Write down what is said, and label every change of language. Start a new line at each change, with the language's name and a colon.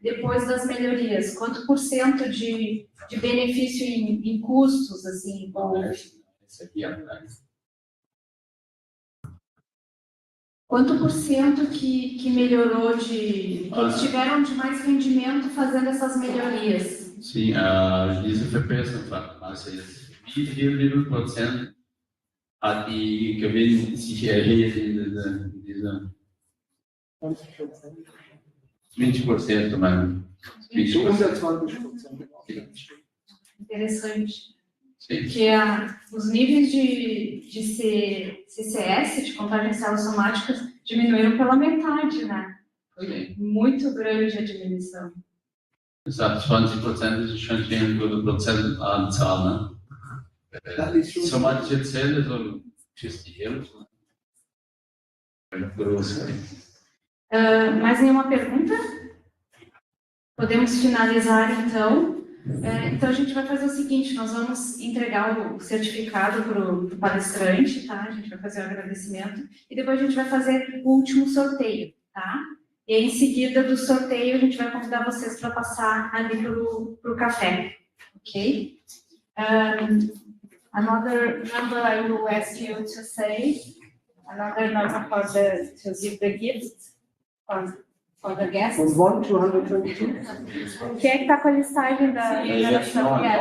Portuguese: Depois das melhorias, quanto por cento de benefício em custos, assim, ou... Esse aqui atrás. Quanto por cento que melhorou que eles tiveram de mais rendimento fazendo essas melhorias?
German: Sim, diese Verbesserung von wie viel Prozent hat die Gewinn sich erhöht in dieser 20% mais.
Portuguese: 20%. Interessante. Sim. Porque os níveis de CCS, de contagem de células somáticas, diminuíram pela metade, né? Foi muito grande a diminuição.
German: Exato, 20% ist schon eine gute Prozentanzahl, ne? Somatische Zellen, so 50 €.
Portuguese: Mais nenhuma pergunta? Podemos finalizar, então. Então, a gente vai fazer o seguinte, nós vamos entregar o certificado para o palestrante, tá? A gente vai fazer o agradecimento e depois a gente vai fazer o último sorteio. tá? E aí, em seguida do sorteio, a gente vai convidar vocês para passar ali para o café, ok?
English: Another number I will ask you to say, another number to give the gift for the guests. From 1 to 122.
Portuguese: Quem é que está com a listagem da geração?